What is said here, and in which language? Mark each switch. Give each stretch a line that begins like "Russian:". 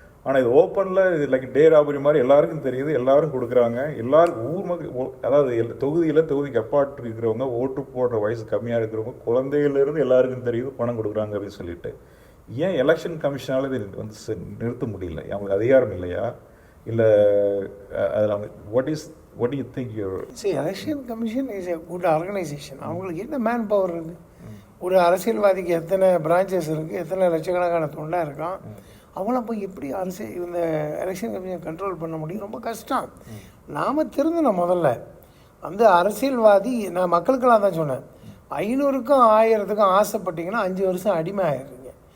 Tamil: ஆனால் இது ஓப்பனில் இது லைக் டே ராபரி மாதிரி எல்லாருக்கும் தெரியுது, எல்லாரும் கொடுக்குறாங்க. எல்லாருக்கும் ஊர் மக்கள், அதாவது தொகுதிக்கு அப்பாட்டு இருக்கிறவங்க, ஓட்டு போடுற வயசு கம்மியாக இருக்கிறவங்க, குழந்தையிலேருந்து எல்லாருக்கும் தெரியுது பணம் கொடுக்குறாங்க அப்படின்னு சொல்லிட்டு. ஏன் எலெக்ஷன் கமிஷனால் இது வந்து நிறுத்த முடியல? அவங்களுக்கு அதிகாரம் இல்லையா? இல்லை அதில் அவங்க
English: what do you think election commission is a good organisation.
Tamil: அவங்களுக்கு என்ன மேன் பவர் இருக்குது? ஒரு அரசியல்வாதிக்கு எத்தனை பிரான்ச்சஸ் இருக்குது, எத்தனை லட்சக்கணக்கான தொண்டா இருக்கான், அவங்களாம் போய் எப்படி இந்த எலெக்ஷன் கமிஷன் கண்ட்ரோல் பண்ண முடியும்? ரொம்ப கஷ்டம். நாம் திருந்தணும். முதல்ல அந்த அரசியல்வாதி, நான் மக்களுக்கெல்லாம் தான் சொன்னேன், 500க்கும் 1000க்கும் ஆசைப்பட்டீங்கன்னா 5 வருஷம் அடிமை ஆயிடுறீங்க.